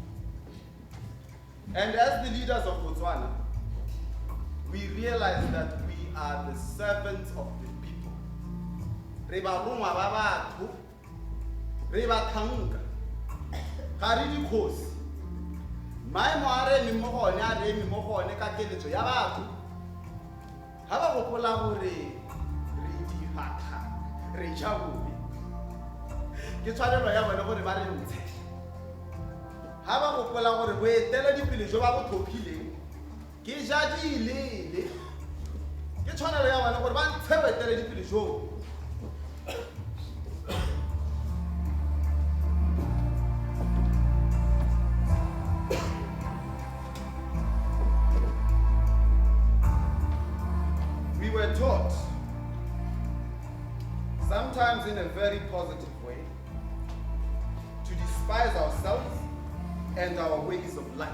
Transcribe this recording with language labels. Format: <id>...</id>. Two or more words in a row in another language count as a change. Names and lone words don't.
<en>And as the leaders of Botswana, we realize that we are the servants of the people.</en> <tn>Reba rongwa ba batho, reba thanka, ga re dikgosi. Maemo a re eme mo gone a re eme mo gone ka keletso ya batho. Ha ba gopola gore re dihata, re ja bobe. Ke tshwanelo ya bone gore ba re ntshe. Ha ba gopola gore boeteledipele jo ba bo tlhophileng ke jadilele. Ke tshwanelo ya bone gore ba ntshe boeteledipele jo.</tn> <en>We were taught, sometimes in a very positive way, to despise ourselves and our ways of life.</en>